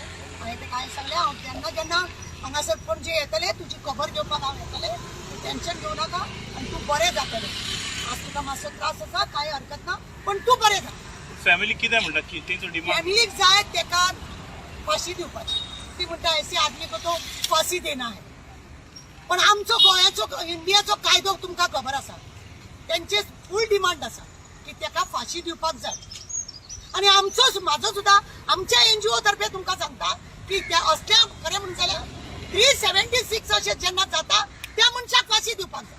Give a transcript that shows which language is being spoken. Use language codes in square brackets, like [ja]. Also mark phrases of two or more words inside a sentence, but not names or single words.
[kok] हांवें ताका हांवें सांगलें हांव जेन्ना हांगासर पणजे येतले तुजी खबर घेवपाक हांव येतलें, टेन्शन घेवं नाका आनी तूं बरें जातलें. आज तुका मातसो त्रास आसा कांय हरकत ना, पण तूं बरें जा. फॅमिली कितें म्हणटा की तेंचो डिमांड? फॅमिलीक जाय ताका फाशी दिवपाची. ती म्हणटा [hi] ऐसे आदमी को तो फाशी देना है. [kok] पण आमचो गोंयाचो इंडियाचो कायदो तुमकां खबर आसा, तेंचे फूल डिमांड आसा की ताका फाशी दिवपाक जाय. आणि म्हाजो सुद्धा आमच्या NGO तर्फे तुमकां सांगता की त्या असल्या खरें म्हणून जाल्यार 376 अशें जेन्ना जाता त्या मनशाक फाशी दिवपाक जाय.